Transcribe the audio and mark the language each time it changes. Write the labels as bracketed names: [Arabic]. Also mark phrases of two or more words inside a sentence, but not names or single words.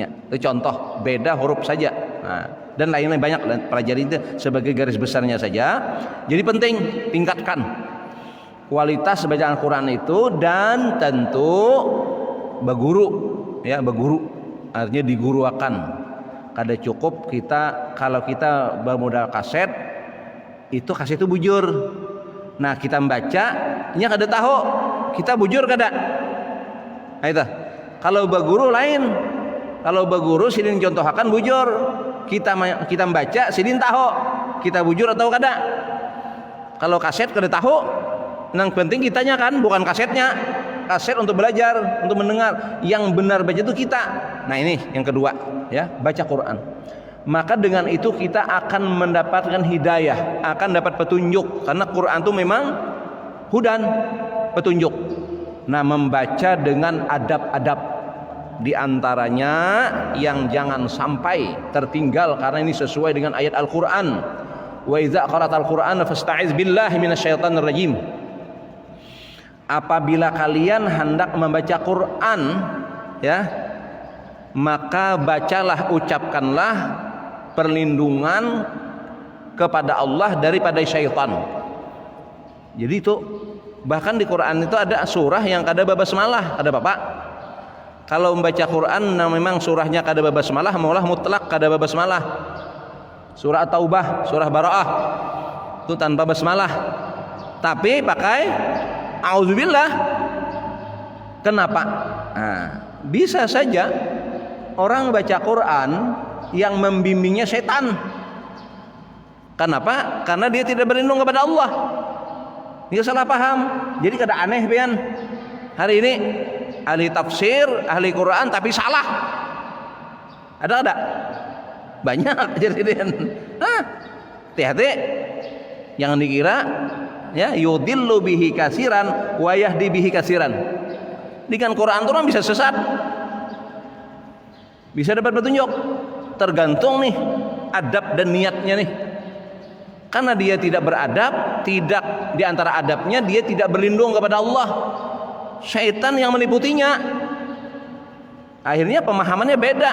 [Indonesian] Itu contoh, beda huruf saja. Dan lain-lain banyak, pelajari itu sebagai garis besarnya saja. Jadi penting tingkatkan kualitas bacaan Quran itu, dan tentu berguru, ya, berguru artinya diguruakan. [Banjar] Kada cukup kita, kalau kita bermodal kaset itu bujur. Nah, kita membaca nya kada tahu kita bujur kada. [Indonesian] Nah, itu kalau berguru lain. [Banjar] Kalau berguru sidin contohakan bujur, kita membaca sidin tahu kita bujur atau kada. Kalau kaset kada tahu, yang penting kitanya kan, bukan kasetnya. [Indonesian] kaset untuk belajar, untuk mendengar. Yang benar baca itu kita. Nah ini yang kedua, ya, baca Quran. Maka dengan itu kita akan mendapatkan hidayah, akan dapat petunjuk. Karena Quran itu memang hudan, petunjuk. Nah, membaca dengan adab-adab, di antaranya yang jangan sampai tertinggal karena ini sesuai dengan ayat Al-Qur'an. [Arabic] وإذا قرأت القرآن فاستعذ بالله من الشيطان الرجيم. [Indonesian] Apabila kalian hendak membaca Quran, ya, maka bacalah, ucapkanlah perlindungan kepada Allah daripada syaitan. [Banjar] Jadi itu bahkan di Quran itu ada surah yang kada babasmalah, ada Bapak. Kalau membaca Quran memang surahnya kada babasmalah, maulah mutlak kada babasmalah. [Indonesian] Surah Taubah, surah Bara'ah itu tanpa basmalah. Tapi pakai auzubillah. Kenapa? Nah, bisa saja orang baca Quran yang membimbingnya setan. Kenapa? Karena dia tidak berlindung kepada Allah. Dia salah paham. Jadi kada aneh pian. Hari ini ahli tafsir, ahli Quran tapi salah. Ada ada? Banyak jadi hati-hati. Jangan dikira [Arabic] ya يضل به كثيرا ويهدي به كثيرا. [Indonesian] Dengan Quran itu orang bisa sesat. Bisa dapat petunjuk. Tergantung nih adab dan niatnya nih. Karena dia tidak beradab, tidak di antara adabnya dia tidak berlindung kepada Allah. Syaitan yang meliputinya. Akhirnya pemahamannya beda.